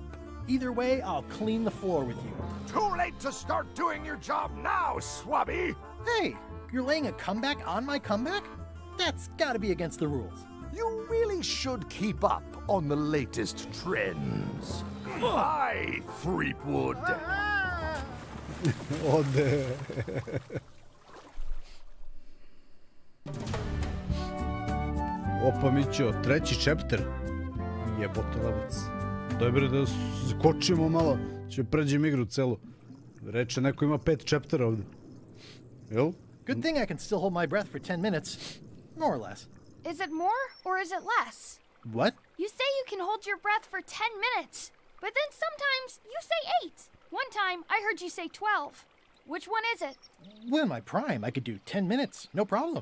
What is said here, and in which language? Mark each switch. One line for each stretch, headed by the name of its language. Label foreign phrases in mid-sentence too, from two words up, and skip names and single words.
English: Either way, I'll clean the floor with you. Too late to start doing your job now, Swabby! Hey, you're laying a comeback on my comeback? That's gotta be against the rules. You really should keep up on the latest trends. Hi, Threepwood.
Serbian: Ode. Opa, Mićo, treći chapter. Jebote lebac. Dobre da skočimo malo, će pređem igru celu. Reče, neko ima 5 chaptera ovde. Jel?
English: Good thing I can still hold my breath for 10 minutes. More or less. Is it more or is it less? What? You say you can hold your breath for 10 minutes, but then sometimes you say 8. One time I heard you say 12. Which one is it? When in my prime, I could do 10 minutes, no problem.